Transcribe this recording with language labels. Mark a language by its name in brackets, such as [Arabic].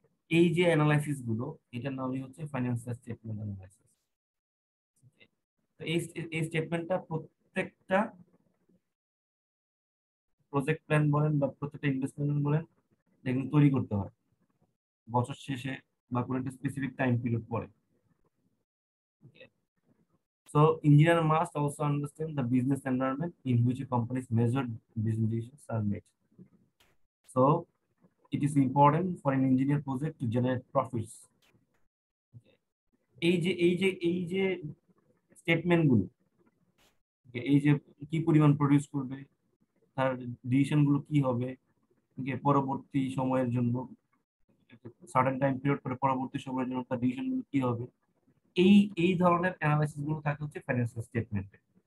[Bangla] এই যে অ্যানালাইসিস গুলো, এটার নামই হচ্ছে ফাইন্যান্সিয়াল স্টেটমেন্ট অ্যানালাইসিস। তো এই স্টেটমেন্টটা প্রত্যেকটা প্রজেক্ট প্ল্যান বলেন বা প্রত্যেকটা ইনভেস্টমেন্ট বলেন এগুলো তৈরি করতে হয় বছর শেষে বা কোনো একটা স্পেসিফিক টাইম পিরিয়ড পরে। [English] So engineer must also understand the business environment in which a company's measured business decisions are made. So it is important for an engineer project to generate profits. [Bangla] এই যে statement গুলো, এই যে কি পরিমাণ produce করবে, তার ডিসিশন গুলো কি হবে, পরবর্তী সময়ের জন্য সার্টেন টাইম পিরিয়ড পরে পরবর্তী সময়ের জন্য তার ডিসিশন গুলো কি হবে, এই এই ধরনের অ্যানালাইসিস গুলো থাকে হচ্ছে ফাইন্যান্সিয়াল স্টেটমেন্টে।